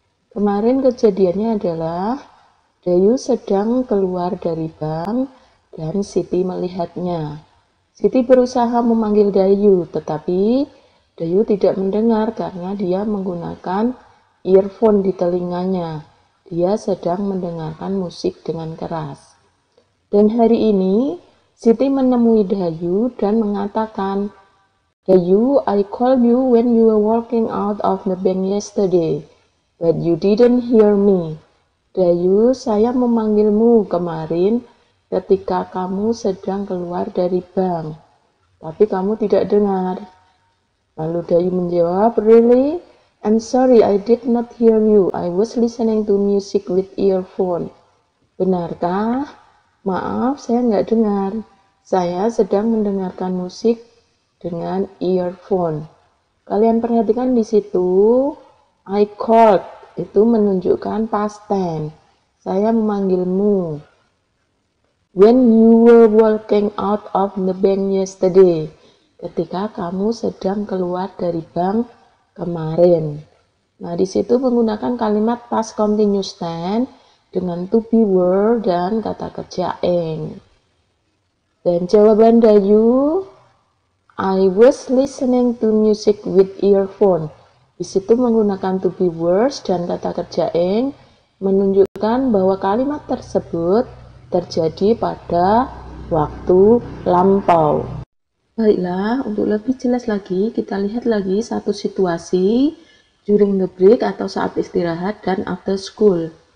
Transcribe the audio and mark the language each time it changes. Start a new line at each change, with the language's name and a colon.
Indonesian: Kemarin kejadiannya adalah Dayu sedang keluar dari bank dan Siti melihatnya. Siti berusaha memanggil Dayu, tetapi Dayu tidak mendengar karena dia menggunakan earphone di telinganya. Dia sedang mendengarkan musik dengan keras. Dan hari ini, Siti menemui Dayu dan mengatakan, Dayu,
English: I called you when you were walking out of the bank yesterday, but you didn't hear me.
Indonesian: Dayu, saya memanggilmu kemarin ketika kamu sedang keluar dari bank, tapi kamu tidak dengar. Lalu Dayu menjawab,
English: Really? I'm sorry, I did not hear you. I was listening to music with earphone.
Indonesian: Benarkah? Maaf, saya nggak dengar. Saya sedang mendengarkan musik dengan earphone. Kalian perhatikan di situ,
English: I called
Indonesian: itu menunjukkan past tense. Saya memanggilmu.
English: When you were walking out of the bank yesterday.
Indonesian: Ketika kamu sedang keluar dari bank kemarin. Nah, di situ menggunakan kalimat past continuous tense dengan to be were dan kata kerja ing. Dan jawaban Dayu,
English: I was listening to music with earphone.
Indonesian: Di situ menggunakan to be words dan kata kerja ing menunjukkan bahwa kalimat tersebut terjadi pada waktu lampau. Baiklah, untuk lebih jelas lagi, kita lihat lagi satu situasi
English: during the break
Indonesian: atau saat istirahat dan
English: after school.